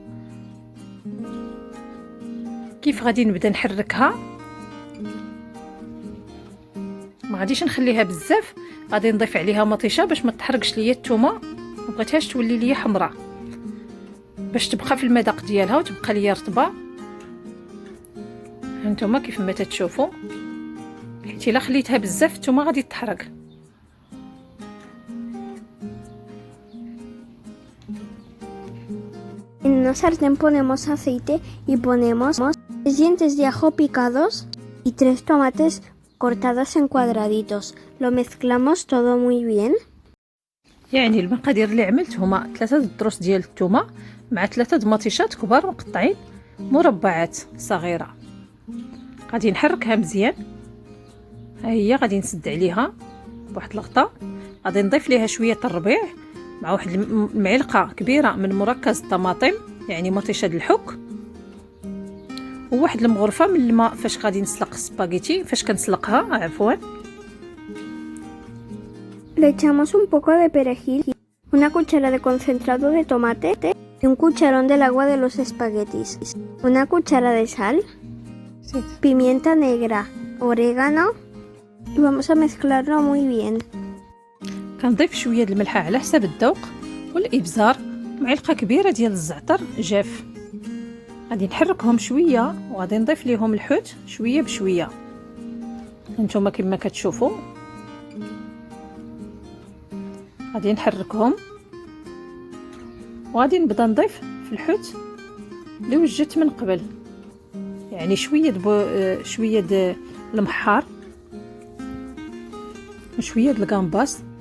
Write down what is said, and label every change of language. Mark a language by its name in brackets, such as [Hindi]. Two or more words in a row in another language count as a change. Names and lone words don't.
[Arabic] كيف غادي نبدا نحركها، ما غاديش نخليها بزاف، غادي نضيف عليها مطيشه باش ما تحرقش ليا الثومه، ما بغيتهاش تولي ليا حمراء، باش تبقى في المذاق ديالها وتبقى ليا رطبه. هانتوما كيف ما تتشوفوا، حيت الا خليتها بزاف الثومه غادي تحرق. [Spanish] En una sartén ponemos aceite y ponemos 3 dientes de ajo picados y 3 tomates cortados en cuadraditos. Lo mezclamos todo muy bien. [Arabic] يعني المقادير اللي عملت هما 3 الضروس ديال الثومه مع 3 مطيشات كبار مقطعين مربعات صغيره. غادي نحركها مزيان، ها هي غادي نسد عليها بواحد الغطاء، غادي نضيف ليها شويه الربيع مع واحد المعلقه كبيره من مركز الطماطم يعني مطيشه الحك، وواحد المغرفه من الماء فاش غادي نسلق السباغيتي، فاش كنسلقها عفوا. [Spanish] Le echamos un poco de perejil, una cuchara de concentrado de tomate y un cucharón del agua de los espaguetis, una cuchara de sal, pimienta negra, orégano y vamos a mezclarlo muy bien. [Arabic] كنضيف شويه الملح على حسب الذوق، والابزار، معلقه كبيره ديال الزعتر جاف. غادي نحركهم شويه وغادي نضيف ليهم الحوت شويه بشويه، هانتوما كما كتشوفوا. غادي نحركهم وغادي نبدا نضيف في الحوت اللي وجدت من قبل، يعني شويه د المحار وشويه د الغامباس.